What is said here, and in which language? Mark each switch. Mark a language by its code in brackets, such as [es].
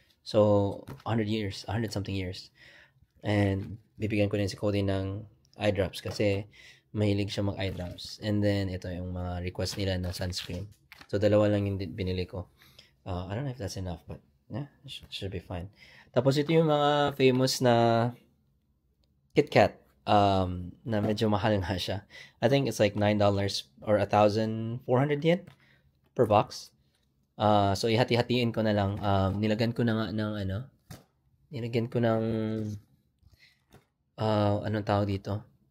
[en] So, 100 something years. [tl] And bibigyan ko din si Cody ng eye drops kasi mahilig siya mag eye drops. And then, ito yung mga request nila na sunscreen. So, dalawa lang yung binili ko. [en] I don't know if that's enough, but yeah, should be fine. [tl] Tapos ito yung mga famous na KitKat. Na medyo mahal nga siya. [en] I think it's like $9 or 1,400 yen per box. [tl] So ihati-hatiin ko na lang. Nilagyan ko na nga ng nilagyan ko ng anong tawag dito?